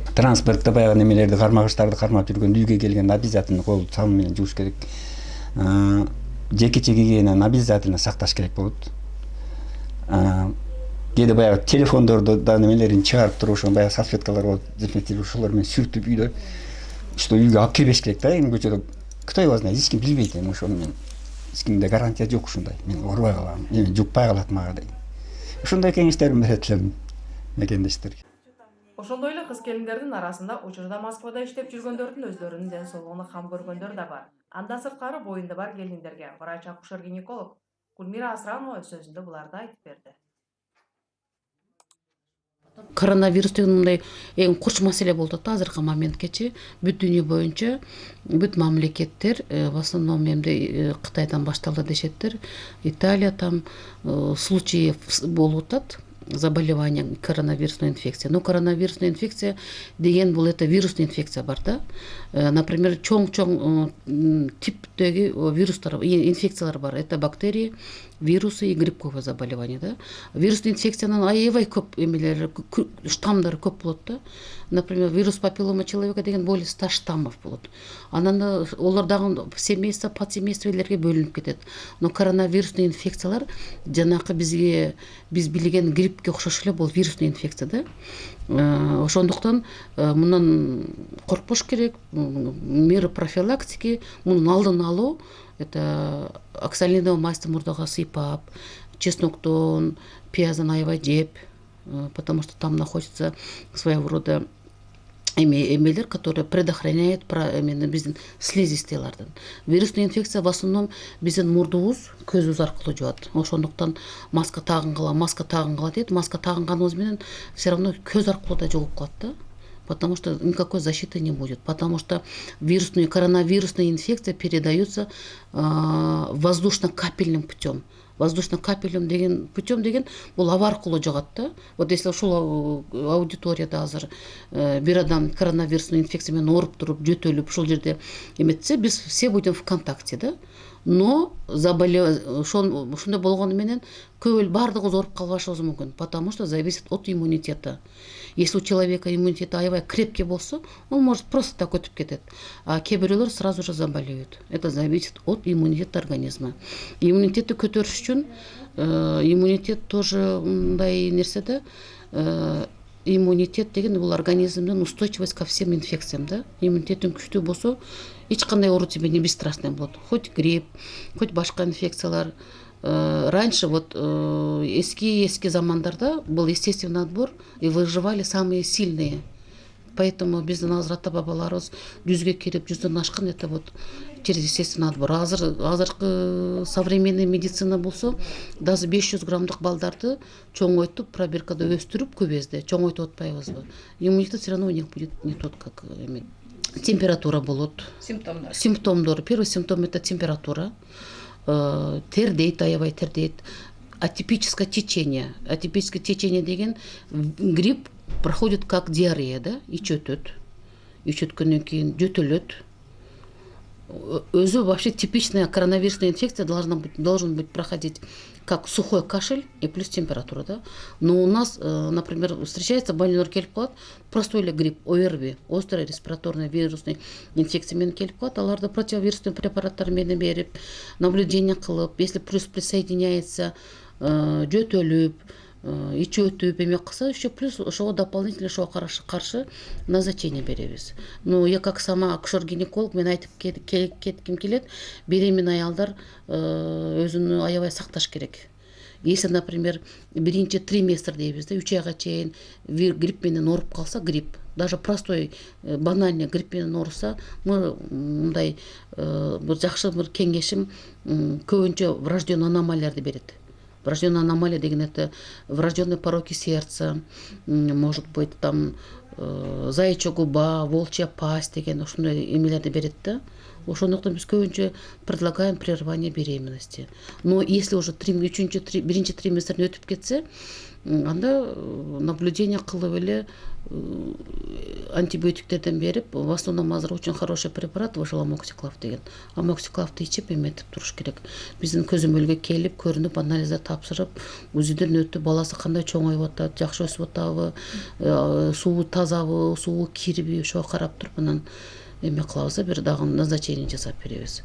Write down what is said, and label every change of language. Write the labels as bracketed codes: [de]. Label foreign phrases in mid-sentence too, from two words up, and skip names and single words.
[ky] Транспортто баягы немелерди, кармагычтарды кармап жүргөндө үйгө келгенде обязательно кол сабын менен жууш керек. Жеке гигиенаны обязательно сакташ керек болот. Кээде баягы телефондорду да немелерин чыгарып туруп ошо баягы салфеткалар болот, дезинфектирующий ошолор менен сүртүп үйдө. Что үйгө алып кирбеш керек да, эми көчөдө [ru] кто его знает, [ky] эч ким билбейт эми ошону мен. Эч кимде гарантия жок ушундай. Мен оорубай калам, эми жукпай калат мага деген. Ошондой кеңештерин берет элем мекендештерге. Ошондой эле кыз-келиндердин арасында учурда Москвада иштеп жүргөндөрдүн өздөрүнүн ден соолугуна кам көргөндөр да бар. Андан сырткары боюнда бар келиндерге врач-акушер-гинеколог Гүлмира Асранова өз сөзүндө буларды айтып берди. Коронавирус деген мындай эң курч маселе болуп атат азыркы моменткечи. Бүт дүйнө боюнча бүт мамлекеттер [ru] в основном [ky] эмде Кытайдан башталды дешеттер. Италия [ru] там случаи [ky] болуп атат. [ru] Заболевание коронавирусной инфекция. Но коронавирусная инфекция [ky] деген бул [ru] это вирусная инфекция [ky] бар да. Например, чоң типтеги вирустар, инфекциялар бар. [ru] Это бактерии, вирусы и грибковое заболевание, да. [ky] Вирусный инфекциянын аябай көп эмелери, штамдары көп болот да. [ru] Например, вирус папиллома человека деген более 100 штаммов болот. [ky] Анан да олар дагы семейство, подсемействолерге бөлүнүп кетет. Но коронавирусный инфекциялар жанакы биз билген гриппке окшош эле бул вирусный инфекция да. Ошондуктан мындан коркпош керек, [ru] меры профилактики, [ky] мунун алдын алуу, это оксалиновый мазьты мурдага сыйпап, чесноктон, пияздан аябай жеп, [ru] потому что там находится своего рода эмелер, которые предохраняют [ky] биздин слизистыйлардан. Вирусный инфекция [ru] в основном [ky] биздин мурдубуз, көзүбүз аркылуу жугат. Ошондуктан маска тагынгыла дейт. Маска тагынганыбыз менен [ru] все равно [ky] көз аркылуу да жугуп калат да. [ru] Потому что никакой защиты не будет. Потому что коронавирусная инфекция передается воздушно-капельным путем. [ky] Воздушно-капельным деген путем деген бул аба аркылуу жугат да. [ru] Вот если [ky] ушул аудиторияда азыр бир адам коронавирусный инфекция менен ооруп туруп, жөтөлүп ушул жерде эметсе, биз [ru] все будем в контакте [ky] да. Но ушундай болгону менен баардыгыбыз ооруп калбашыбыз мүмкүн, [ru] потому что зависит от иммунитета. Если у человека иммунитет аябай крепкий болсо, он может просто так [ky] өтүп кетет. [ru] А [ky] кээ бирөөлөр [ru] сразу же заболеют. Это зависит от иммунитета организма. [ky] Иммунитетти көтөрүш үчүн иммунитет тоже мындай нерсе да. Иммунитет деген бул организмдин [ru] устойчивость ко всем инфекциям [ky] да. Иммунитетин күчтүү болсо, эч кандай оору [ru] тебе не бесстрастный [ky] болот. [ru] Хоть грипп, хоть [ky] башка инфекциялар. [ru] Раньше вот [ky] эски замандарда [ru] был естественный отбор и выживали самые сильные. [ky] Поэтому биздин азыр ата бабаларыбыз 100ге кирип 100дөн ашкан [ru] это вот через естественный отбор. [ky] Азыркы современный медицина болсо, даже 500 граммдык балдарды чоңойтуп, пробиркада өстүрүп көбезде чоңойтуп атпайбызбы. [ru] Иммунитет все равно у них будет не тот, как [ky] температура болот. Симптомдор. [ru] Первый симптом это температура. [ky] Тердейт, аябай тердейт. [ru] Атипическое течение. Атипическое течение деген грипп проходит как диарея, [ky] да, ич өтөт. Ич өткөндөн кийин жөтөлөт. [ru] өзü вообще типичная коронавирусная инфекция должен быть проходить как сухой кашель и плюс температура, да. Но у нас, например, встречается больной [ky] келип калат, простой эле грипп, ОРВИ, [ru] острый респираторный вирусный инфекция [ky] менен келип калат, аларды противовирусный препараттар менен берип, наблюдение кылып, [ru] если плюс присоединяется [ky] жөтөлүп, ичи өтүп эме кылса, [ru] еще плюс [ky] ошого дополнительно ошого каршы назначение беребиз. [ru] Но я как сама акушер-гинеколог [ky] мен айтып кетким келет, беременный аялдар өзүнү аябай сакташ керек. Если, например, биринчи триместр дейбиз да, 3 айга чейин грипп менен ооруп калса, грипп, даже [ru] простой банальный [ky] грипп менен ооруса, мындай бир жакшы бир кеңешим көбүнчө врожденный аномалияларды берет. [ru] Врожденная аномалия деген это врожденные пороки сердца, может быть там заячья губа, волчья пасть [ky] деген ушундай эмелерди берет да. Ошондуктан биз көбүнчө [ru] предлагаем прерывание беременности. [ky] Но если уже биринчи триместрден өтүп кетсе, анда наблюдение кылып эле антибиотиктерден берип, [ru] в основном азыр очень хороший препарат вышел амоксиклав деген. [ky] Амоксиклавды ичип эметип туруш керек. Биздин көзөмөлгө келип, көрүнүп, анализдер тапшырып, УЗИден өтүп, баласы кандай чоңоюп атат, жакшы өсүп атабы, суу тазабы, суу кирби, ошого карап туруп анан эме кылабыз, бир дагы назначение жасап беребиз.